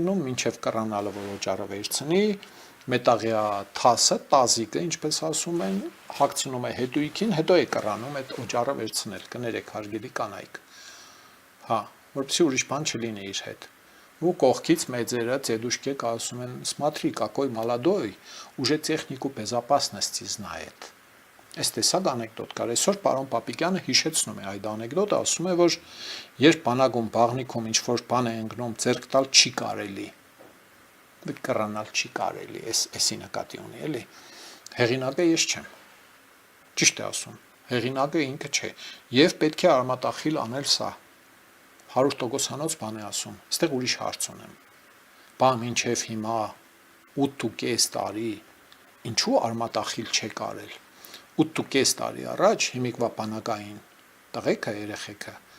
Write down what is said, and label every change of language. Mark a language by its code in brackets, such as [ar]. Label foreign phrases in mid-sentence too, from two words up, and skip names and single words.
[hy] ընկնում, մինչև կռանալը, որ օջառը վերցնի, մետաղյա թասը, տազիկը, ինչպես ասում են, հագցնում է հետույքին, հետո է կռանում այդ օջառը վերցնել, կներեք հարգելի կանայք։ Հա, որպեսզի ուրիշ բան չլինի իր հետ։ Ու կողքից մեծերը դեդուշկեք ասում են, [ru] смотри, какой молодой, уже технику безопасности знает։ [hy] Այս տեսակ անեկդոտ կար։ Այսօր պարոն Պապիկյանը հիշեցնում է այդ անեկդոտը, ասում է, որ երբ բանակում բաղնիքում ինչ-որ բան է ընկնում, ձեռք տալ չի կարելի։ Կռանալ չի կարելի, էսի նկատի ունի, էլի։ Հեղինակը ես չեմ։ Ճիշտ է ասում։ Հեղինակը ինքը չէ։ Եվ պետք է արմատախիլ անել սա։ 100%-անոց բան է ասում։ Այստեղ ուրիշ հարց ունեմ։ Բա մինչև հիմա 8.5 տարի ինչու արմատախիլ չեք արել։ 8.5 տարի առաջ հիմիկվա բանակային տղեկը երեխեքը